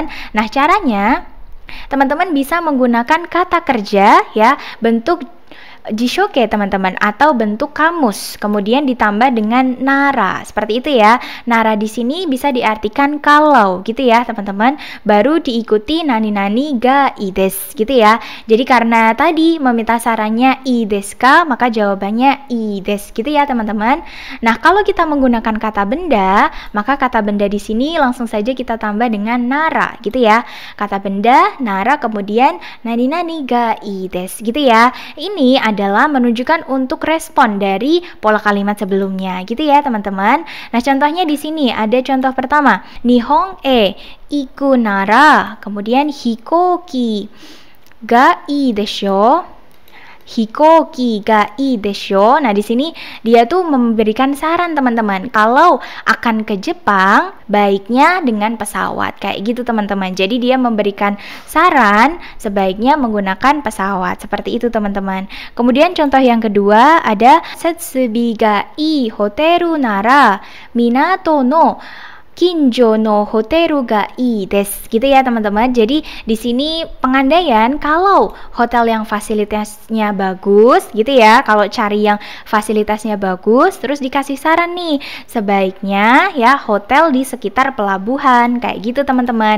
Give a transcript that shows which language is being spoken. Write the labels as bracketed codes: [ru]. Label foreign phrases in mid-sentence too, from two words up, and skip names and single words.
[id] Nah, caranya teman-teman bisa menggunakan kata kerja ya, bentuk jishoke teman-teman, atau bentuk kamus, kemudian ditambah dengan nara, seperti itu ya. Nara di sini bisa diartikan kalau gitu ya teman-teman, baru diikuti [ja] なになにがいいです [id] gitu ya. Jadi karena tadi meminta sarannya [ja] いいですか, [id] maka jawabannya [ja] いいです [id] gitu ya teman-teman. Nah, kalau kita menggunakan kata benda, maka kata benda di sini langsung saja kita tambah dengan nara gitu ya. Kata benda, nara, kemudian [ja] なになにがいいです [id] gitu ya. Ini adalah menunjukkan untuk respon dari pola kalimat sebelumnya gitu ya teman-teman. Nah, contohnya di sini ada contoh pertama, [ja] 日本へ行くなら, kemudian 飛行機がいいでしょう. 飛行機がいいでしょう. [id] Nah, di sini dia tuh memberikan saran teman-teman, kalau akan ke Jepang baiknya dengan pesawat, kayak gitu teman-teman. Jadi dia memberikan saran sebaiknya menggunakan pesawat, seperti itu teman-teman. Kemudian contoh yang kedua ada [ja] 設備がいいホテルなら港の近所のホテルがいいです [id] gitu ya teman-teman. Jadi di sini pengandaian kalau hotel yang fasilitasnya bagus gitu ya, kalau cari yang fasilitasnya bagus, terus dikasih saran nih sebaiknya ya hotel di sekitar pelabuhan, kayak gitu teman-teman.